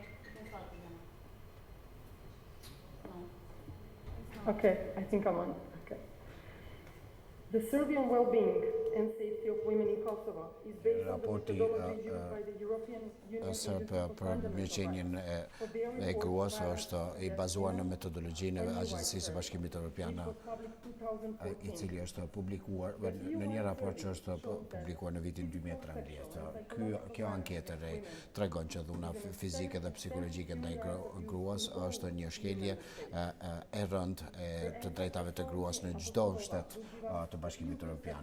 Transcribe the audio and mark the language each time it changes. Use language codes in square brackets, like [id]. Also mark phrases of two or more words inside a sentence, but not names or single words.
[en] You can start again. No. It's not. Okay, I think I'm on. Okay. The Serbian well-being and safety of women in Kosovo is based on the [sq] Raporti [en] methodology used by the European Union [sq] sërb [en] Agency for [sq] për [en] Fundamental [sq] mirëqenien [en] Rights. For their [sq] e [en] report, [sq] gruas [en] violence [sq] është i bazuar në metodologjinë e Agjencisë së Bashkimit Evropian, [en] It was published [sq] i [en] 2014. [sq] cili është publikuar në një raport që është publikuar në vitin 2013. Kjo anketë e re tregon që dhuna fizike dhe psikologjike ndaj gruas është një shkelje e rëndë të drejtave të gruas në çdo shtet të Bashkimit Evropian.